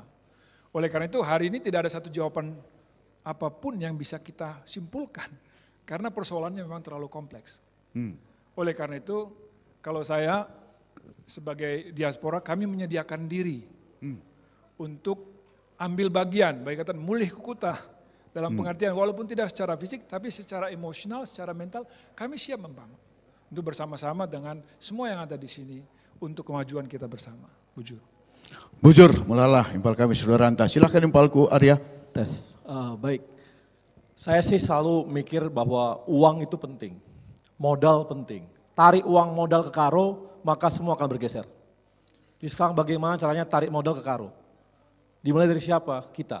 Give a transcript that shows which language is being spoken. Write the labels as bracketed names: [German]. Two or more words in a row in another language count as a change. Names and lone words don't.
[Indonesian] Oleh karena itu hari ini tidak ada satu jawaban apapun yang bisa kita simpulkan. Karena persoalannya memang terlalu kompleks. Oleh karena itu kalau saya sebagai diaspora kami menyediakan diri untuk ambil bagian, baik [Batak Karo] kata mulih kukuta [Indonesian] dalam pengertian walaupun tidak secara fisik tapi secara emosional, secara mental kami siap membangun. Untuk bersama-sama dengan semua yang ada di sini untuk kemajuan kita bersama. [Batak Karo] Bujur. Bujur, mulalah Impal kami Saudara Anta. Silahkan Impalku Arya. Tes. [Indonesian] Baik, saya sih selalu mikir bahwa uang itu penting, modal penting. Tarik uang modal ke Karo, maka semua akan bergeser. Jadi sekarang bagaimana caranya tarik modal ke Karo? Dimulai dari siapa? Kita.